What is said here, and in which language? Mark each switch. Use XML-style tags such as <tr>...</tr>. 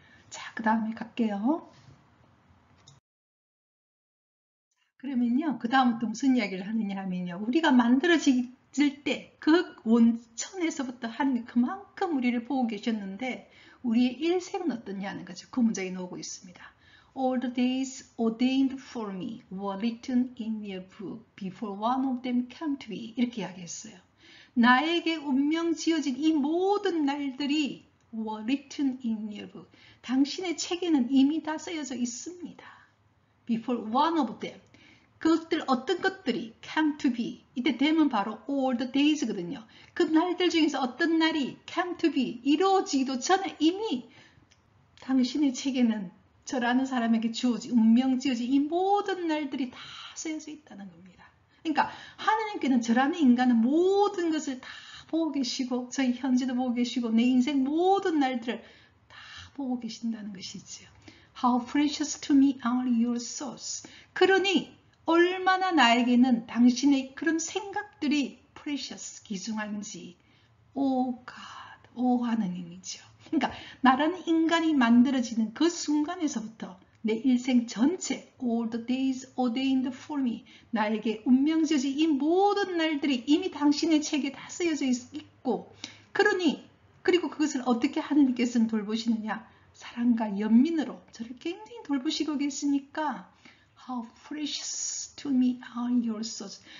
<ko>자, 그 다음에 갈게요. 그러면요, 그 다음부터 무슨 이야기를 하느냐 하면요, 우리가 만들어질 때 그 원천에서부터 하나님 그만큼 우리를 보고 계셨는데 우리의 일생은 어떠냐는 거죠. 그 문장이 나오고 있습니다.</ko> <en>All the days ordained for me were written in your book before one of them came to be.</en> <ko>이렇게 이야기했어요. 나에게 운명 지어진 이 모든 날들이</ko> <en>were written in your book.</en> <ko>당신의 책에는 이미 다 쓰여져 있습니다.</ko> <en>Before one of them.</en> <ko>그것들 어떤 것들이</ko> <en>came to be.</en> <ko>이때 되면 바로</ko> <en>all the days</en> <ko>거든요. 그 날들 중에서 어떤 날이</ko> <en>came to be.</en> <ko>이루어지기도 전에 이미 당신의 책에는 저라는 사람에게 주어진 운명 지어진 이 모든 날들이 다 쓰여져 있다는 겁니다. 그러니까 하나님께는 저라는 인간은 모든 것을 다 보고 계시고 저희 현재도 보고 계시고 내 인생 모든 날들을 다 보고 계신다는 것이지요.</ko> <en>How precious to me are your thoughts.</en> <ko>그러니 얼마나 나에게는 당신의 그런 생각들이 precious, 귀중한지 오 God, 오 하느님이죠. 그러니까 나라는 인간이 만들어지는 그 순간에서부터 내 일생 전체</ko> <en>all the days ordained for me</en> <ko>나에게 운명지어진 이 모든 날들이 이미 당신의 책에 다 쓰여져 있고 그리고 그것을 어떻게 하느님께서는 돌보시느냐 사랑과 연민으로 저를 굉장히 돌보시고 계시니까</ko> <en>How precious to me are your thoughts.</en>